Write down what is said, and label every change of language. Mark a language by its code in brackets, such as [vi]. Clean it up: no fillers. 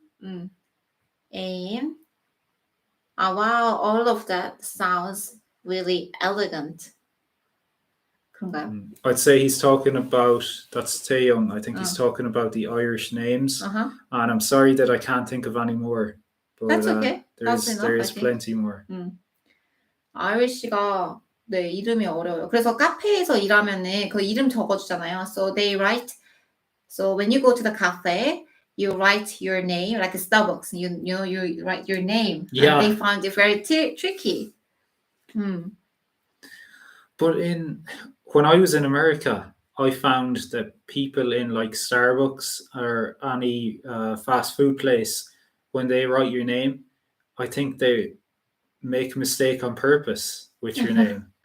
[en] And wow, all of that sounds really elegant. [ko] 그런가요? [en] I'd say he's talking about, that's Taeyong. I think he's talking about the Irish names. And I'm sorry that I can't think of any more. But that's okay. there is plenty more. [ko] 아이리시가 네, 이름이 어려워요. 그래서 카페에서 일하면은 그 이름 적어주잖아요. [en] So they write. So when you go to the cafe, you write your name, like a Starbucks. You know, you write your name. Yeah. And they find it very tricky. But when I was in America, I found that people in like Starbucks or any fast food place, when they write your name, I think they make a mistake on purpose with your name.